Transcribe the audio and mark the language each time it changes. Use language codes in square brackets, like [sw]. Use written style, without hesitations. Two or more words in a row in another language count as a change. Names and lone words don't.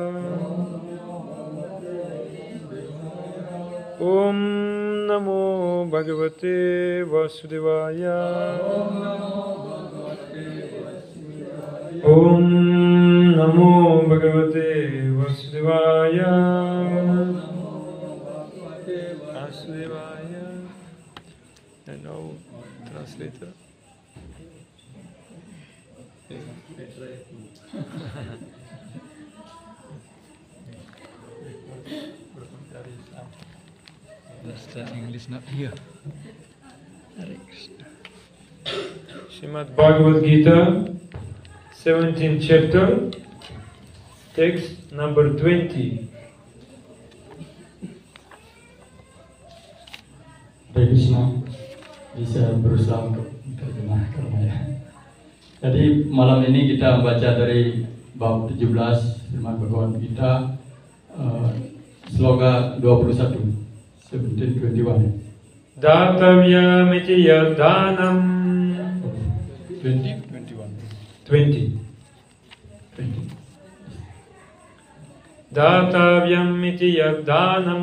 [sa] Om Namo Bhagavate Vasudevaya. Om Namo Bhagavate Vasudevaya. Vasudevaya. [en] And now translator. That's the English not here. [sa] Hare Krishna. [en] Srimad Bhagavad Gita, 17th chapter, text number 20. [sa] Hare Krishna, [id] bisa berusaha untuk terjemahkan ya. Jadi malam ini kita membaca dari bab 17 Srimad Bhagavad Gita, sloga 21, 17:21. [sa] Datavyamiti yadhanam 20. Datavyamiti yadhanam